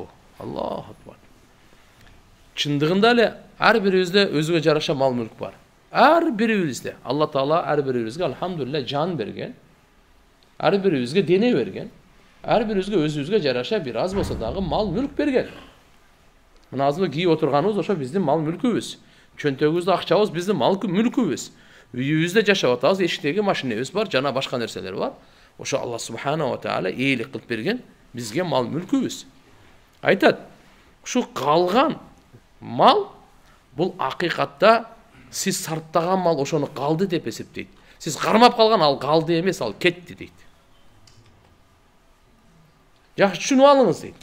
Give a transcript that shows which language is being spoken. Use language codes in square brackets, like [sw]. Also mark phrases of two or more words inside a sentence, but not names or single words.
[ar] الله أكبر. [ky] Чындыгында эле ар бирибизде өзүгө жараша мал мүлк бар. Ар бирибизде Алла Таала ар бирибизге алхамдулилlah жан берген. Ар бирибизге дене берген. Ар бирибизге өзүбүзгө жараша бир аз болсо дагы мал мүлк берген. Мына азыр кийип отурганыбыз ошо биздин мал мүлкүбүз. Чөнтөгүбүздө акчабыз биздин мал мүлкүбүз. үйүбүздө жашап атабыз, эшиктеги машинебиз бар, жана башка нерселер бар. Ошо [ar] الله سبحانه وتعالى [ky] ээлик кылып берген бизге мал мүлкүбүз. Айтат, ушу калган мал бул акыйкатта сиз сарптаган мал ошону калды деп эсептейт. Сиз кармап калган ал калды эмес, ал кетти дейт. Жакшы түшүнүп алыңыз дейт.